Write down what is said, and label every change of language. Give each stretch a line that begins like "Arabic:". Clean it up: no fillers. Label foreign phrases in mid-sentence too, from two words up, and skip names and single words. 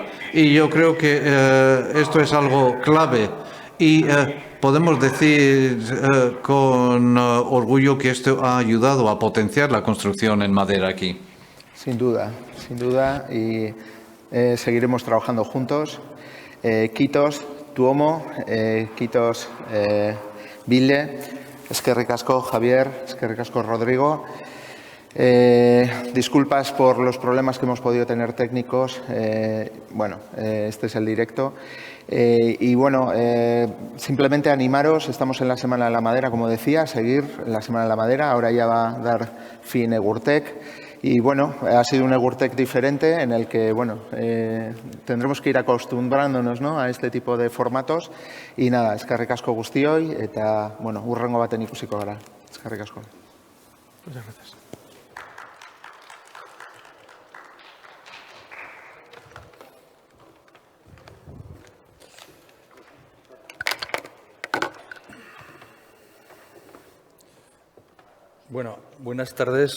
Spanish: Y yo creo que esto es algo clave y podemos decir con orgullo que esto ha ayudado a potenciar la construcción en madera aquí. Sin duda, y seguiremos trabajando juntos.
Basque: Kiitos, Tuomo, kiitos, Ville, eskerrik asko, Javier, eskerrik asko, Rodrigo.
Spanish: Disculpas por los problemas que hemos podido tener técnicos. Este es el directo. Simplemente animaros, estamos en la Semana de la Madera, como decía, seguir la Semana de la Madera. Ahora ya va a dar fin Egurtec. Y ha sido un Egurtec diferente en el que, tendremos que ir acostumbrándonos, ¿no?, a este tipo de formatos. Y nada,
Basque: eskerrik asko guztioi, eta, hurrengo baten ikusiko gara. Eskerrik asko.
Spanish: Muchas gracias. Buenas tardes.